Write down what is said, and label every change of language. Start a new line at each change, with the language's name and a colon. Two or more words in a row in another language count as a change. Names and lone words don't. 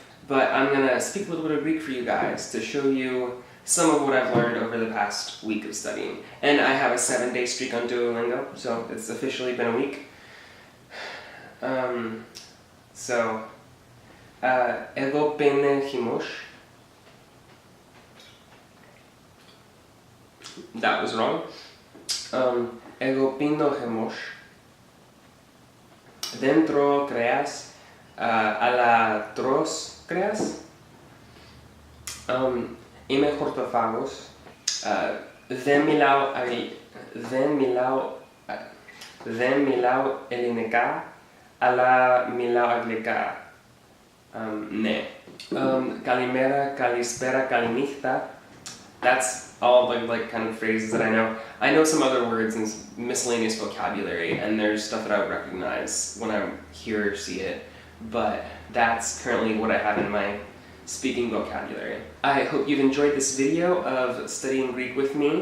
English: But I'm gonna speak a little bit of Greek for you guys to show you some of what I've learned over the past week of studying. And I have a 7-day streak on Duolingo, so it's officially been a week.
Greek: Εγώ πίνε χυμός.
English: That was wrong.
Greek: Εγώ πίνω χυμός. Δεν τρώω κρέας, αλλά τρως κρέας. Είμαι χορτοφάγος. Δεν μιλάω ελληνικά, αλλά μιλάω αγγλικά. Ναι. Καλημέρα, καλησπέρα, kalinichta.
English: That's all the like kind of phrases that I know. I know some other words and miscellaneous vocabulary, and there's stuff that I would recognize when I hear or see it. But that's currently what I have in my speaking vocabulary. I hope you've enjoyed this video of studying Greek with me.